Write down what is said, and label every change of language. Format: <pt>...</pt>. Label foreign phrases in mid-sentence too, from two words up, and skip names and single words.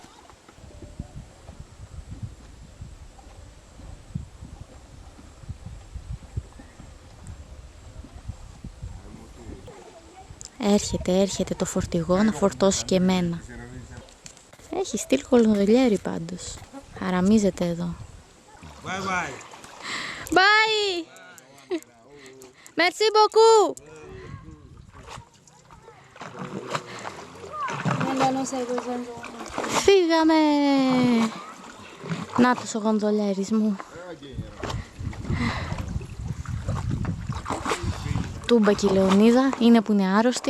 <el>Έρχεται το φορτηγό να φορτώσει και εμένα. Έχει στυλ κολονδολιέρι πάντως. Χαραμίζεται εδώ. Bye!</el> <fr>Merci beaucoup!</fr> <el>Φύγαμε! Νάτος ο γονδολιέρης μου. Τούμπα και η Λεωνίδα είναι που είναι άρρωστη.</el>